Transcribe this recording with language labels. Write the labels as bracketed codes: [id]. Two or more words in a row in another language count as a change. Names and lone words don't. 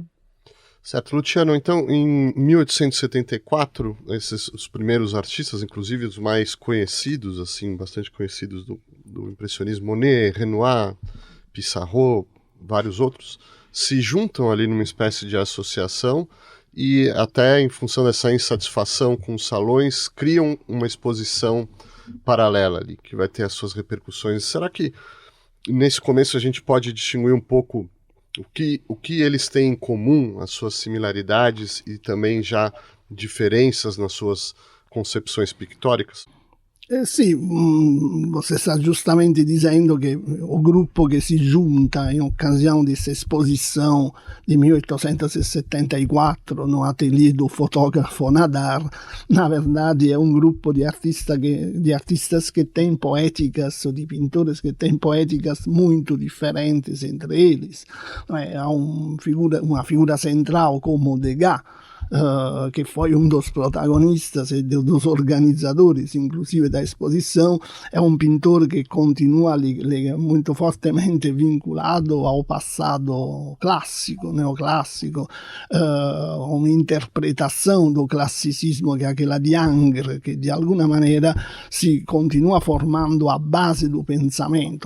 [pt] Certo, Luciano, então em 1874, os primeiros artistas, inclusive os mais conhecidos, assim, bastante conhecidos do impressionismo, Monet, Renoir, Pissarro, vários outros, se juntam ali numa espécie de associação e até em função dessa insatisfação com os salões, criam uma exposição paralela ali, que vai ter as suas repercussões. Será que nesse começo a gente pode distinguir um pouco o que eles têm em comum, as suas similaridades e também já diferenças nas suas concepções pictóricas? Sì, você [it] sta giustamente [pt] dizendo [it] che o gruppo che si giunta in occasione di questa esposizione di [pt] 1874 no atelier do fotógrafo Nadar, na verdade é um grupo de artistas que têm poéticas, ou de pintores que têm poéticas muito diferentes entre eles. Há uma figura central como Degas, che foi um dos protagonistas e dos organizadores, inclusive da exposição, é um pintor que continua muito fortemente vinculado ao passado clássico, neoclássico, uma interpretação do classicismo que é aquela de Ingres, que de alguma maneira si continua formando a base do pensamento.